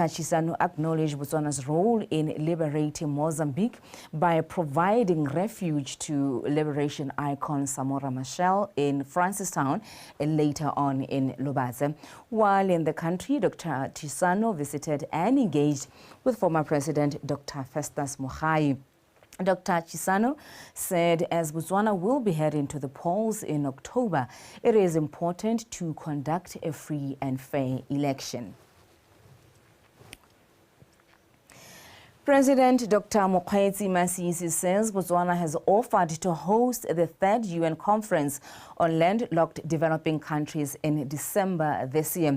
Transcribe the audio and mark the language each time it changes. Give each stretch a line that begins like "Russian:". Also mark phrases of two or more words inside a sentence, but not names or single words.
English: Chissano acknowledged Botswana's role in liberating Mozambique by providing refuge to liberation icon Samora Machel in Francistown and later on in Lobatse. While in the country, Dr. Chissano visited and engaged with former President Dr. Festus Mogae. Dr. Chissano said as Botswana will be heading to the polls in October, it is important to conduct a free and fair election. President Dr. Hage says Botswana has offered to host the 3rd UN Conference on Landlocked Developing Countries in December this year.